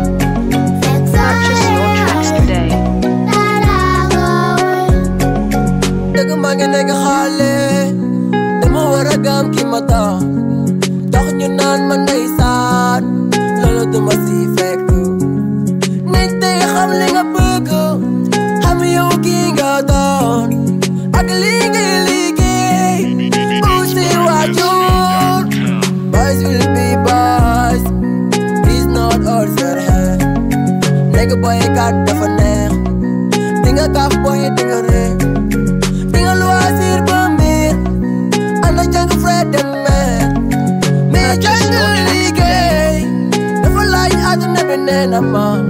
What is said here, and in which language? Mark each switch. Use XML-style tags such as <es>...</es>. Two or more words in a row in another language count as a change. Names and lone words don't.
<en>Purchase your tracks today.</en> <wo>Dëgg maa ngi nekk xale, dama war a gëm ki ma doon. Tax ñu naan ma ndeysaan, loolu du ma si fekk. Nit day xam li nga bëgg, xam yow ki nga doon. Ak li ngay liggéey, bu si waajur.</wo> <en>Boys will be boys, he's not all your hair.</en> <wo>Nekk boy kat dafa neex, di nga kaf boy di nga ree. Di nga loisir ba mbir, ànd ak jàng</wo> <fr>frais de mer.</fr> <wo>Mais jàng liggéey, dafa laaj àdduna bi nee na ma.</wo>